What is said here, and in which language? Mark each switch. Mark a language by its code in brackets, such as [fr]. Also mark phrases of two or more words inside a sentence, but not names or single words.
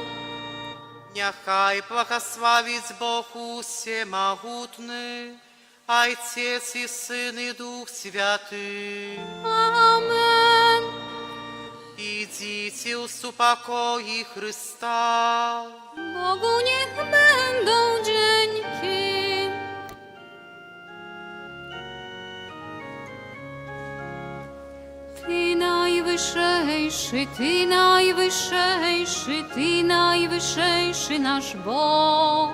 [uk] Нехай благословить Бог всемогутний, Отець і Син і Дух Святий. Amen. Ідіть у супокої Христа. [pl] Bogu niech będą dzięki. Ty najwyższejszy, Ty najwyższejszy, Ty najwyższejszy nasz Bог.